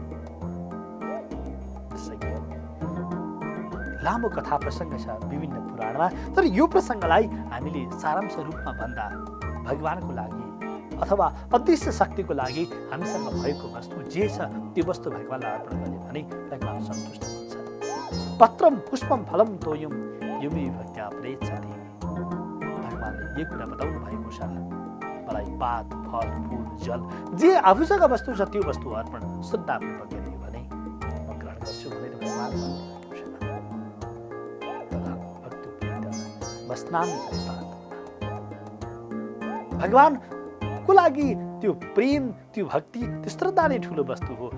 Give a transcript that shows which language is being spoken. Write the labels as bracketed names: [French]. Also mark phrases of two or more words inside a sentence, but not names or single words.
[Nepali] लामो कथा प्रसङ्ग छ विभिन्न पुराणमा, तर यो प्रसङ्गलाई हामीले सारांश रूपमा भन्दा भगवानको लागि अथवा अदृश्य शक्तिको लागि हामीसँग भएको वस्तु जे छ त्यो वस्तु भगवानलाई अर्पण गरे भने भगवान सन्तुष्ट हुन्छ। [Sanskrit] पत्रम पुष्पम फलम तोयम युमी भक्त्या प्रेच्छति। [Nepali] भगवानले यो कुरा बताउनु भएको छ, मलाई पात फल फूल जल जे आफूसँग वस्तु छ त्यो वस्तु अर्पण शुद्ध पूर्वक गरियो भने म ग्रहण गर्छु भनेर भगवान भगवानको लागि त्यो प्रेम, त्यो भक्ति, त्यो श्रद्धा नै ठुलो वस्तु हो।